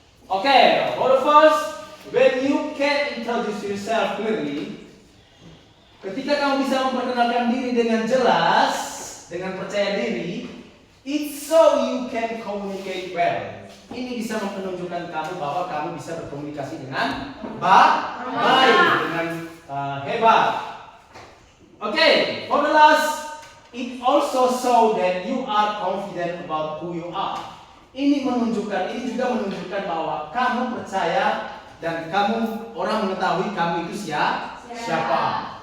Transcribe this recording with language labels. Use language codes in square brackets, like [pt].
[en] Okay, for the first, when you can introduce yourself clearly, [id] ketika kamu bisa memperkenalkan diri dengan jelas, dengan percaya diri, [en] it's so you can communicate well. [id] Ini bisa menunjukkan kamu bahwa kamu bisa berkomunikasi dengan baik, dengan hebat. [en] Okay, for the last, it also show that you are confident about who you are. [id] Ini juga menunjukkan bahwa kamu percaya dan orang mengetahui kamu itu siapa.